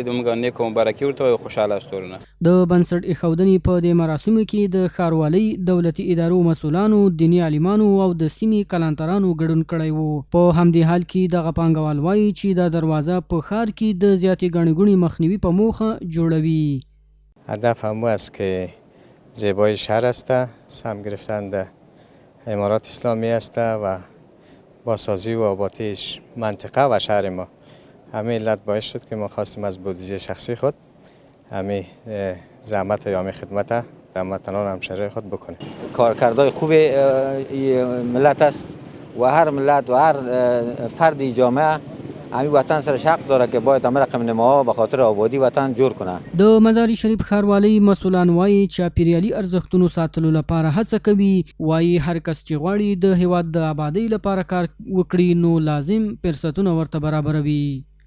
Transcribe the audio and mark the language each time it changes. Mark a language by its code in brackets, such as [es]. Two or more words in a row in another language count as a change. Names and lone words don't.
[ps] د موږ نیکو مبارکي ورته وایو، خوشحاله استورونه. د بنسټ ایښودنې په دې مراسمو کې د ښاروالۍ دولتي ادارو مسؤلانو، دیني عالمانو او د سیمې کلانترانو ګډون کړی و. په همدې حال کې دغه پانګوال وایي چې دا دروازه په ښار کې د زیاتې ګڼې ګوڼې مخنیوي په موخه جوړوي. [fa] هدف هم است که زیبایی شهر است، سهم گرفتن در امارات اسلامی است و بازسازی و آبادیش منطقه و شهر ما. همین علت باعث شد که ما خواستیم از بودجه شخصی خود همین زحمت یا همین خدمت در متنان همشهری خود بکنیم. کارکردهای خوب ملت است و هر ملت و هر فردی جامعه همین وطن سرش حق داره که باید همه رقم نماها به خاطر آبادی وطن جوړ کنه. [ps] د مزار شریف ښاروالۍ مسؤلان وایي چاپیریالي ارزښتونو ساتلو لپاره هڅه کوي. وایي هر کس چې غواړي د هیواد د آبادۍ لپاره کار وکړي نو لازم فرصتونه ورته برابروي.